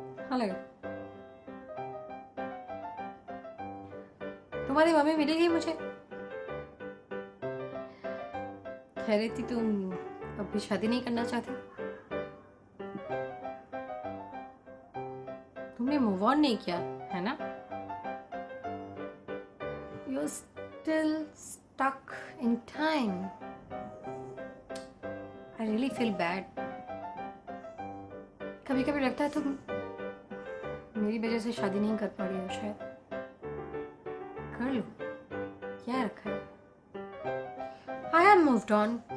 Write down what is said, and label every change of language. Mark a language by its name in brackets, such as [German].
[Hindi] Hello, तुम्हारी mummy मिलेगी मुझे? कह रही थी तुम अब भी शादी नहीं करना चाहती। तुमने मूव ऑन नहीं किया है ना? [English] You're still stuck in time. I really feel bad. [Hindi] कभी कभी लगता है तुम मेरी वजह से शादी नहीं कर पा रही हो। शायद कर लो, क्या रखा है? [English] I have moved on.